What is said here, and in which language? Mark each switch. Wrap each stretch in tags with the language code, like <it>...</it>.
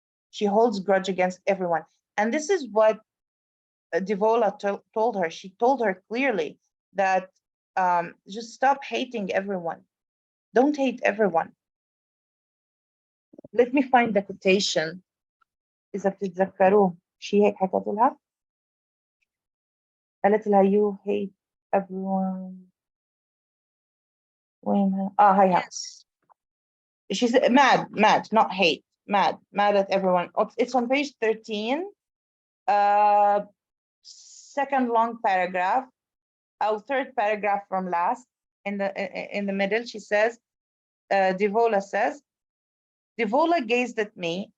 <en>She holds grudge against everyone. And this is what Devola told her. She told her clearly that just stop hating everyone. Don't hate everyone. Let me find the quotation.</en> <ar>إذا بتتذكروه شي هيك حكت لها؟ قالت لها</ar> <en>you hate everyone.</en> <ar>وينها؟ هيها.</ar> <en>Yes. She's mad, not hate, mad at everyone. It's on page 13, second long paragraph, our third paragraph from last, in the middle, she says, Devola says, Devola gazed at me.</en>